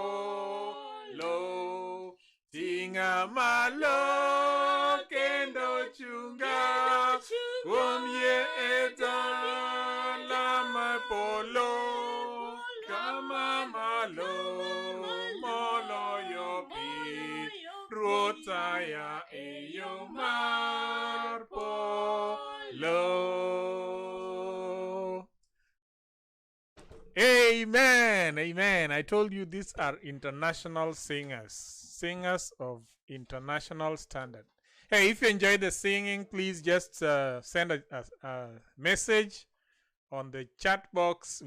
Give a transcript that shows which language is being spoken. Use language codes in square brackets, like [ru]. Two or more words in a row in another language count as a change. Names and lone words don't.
[luo] polo ting'a malo kendo chunga kuom yie e dala mar polo kama malo moloyo piny ruoth saya e yo mar polo. Amen, amen. [en] I told you these are international singers of international standard. Hey, if you enjoyed the singing, please just send a message on the chat box.